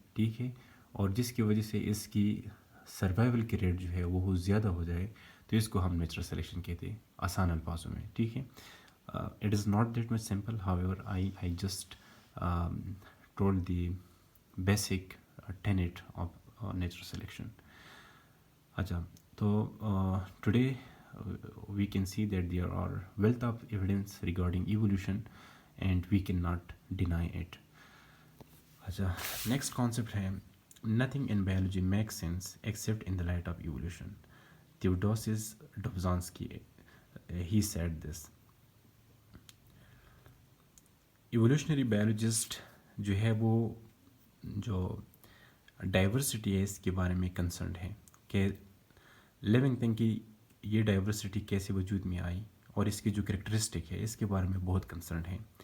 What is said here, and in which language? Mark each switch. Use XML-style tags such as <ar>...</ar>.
<ur>ٹھیک ہے، اور جس کی وجہ سے اس کی سروائیول کی ریٹ جو ہے وہ زیادہ ہو جائے، تو اس کو ہم نیچرل سلیکشن کہتے ہیں آسان الفاظوں میں. ٹھیک ہے.</ur> <en>It is not that much simple, however I just told the basic tenet of natural selection.</en> <ur>اچھا، تو</ur> <en>Today we can see that there are wealth of evidence regarding evolution and we cannot deny it.</en> <ur>اچھا، next concept ہے</ur> <en>nothing in biology makes sense except in the light of evolution. Theodosis Dobzhansky, he said this.</en> <ur>Evolutionary biologist جو ہے وہ جو diversity ہے اس کے بارے میں کنسرنڈ ہے کہ لیونگ تھنگ کی یہ ڈائیورسٹی کیسے وجود میں آئی اور اس کی جو کریکٹرسٹک ہے اس کے بارے میں بہت کنسرنڈ ہے.</ur>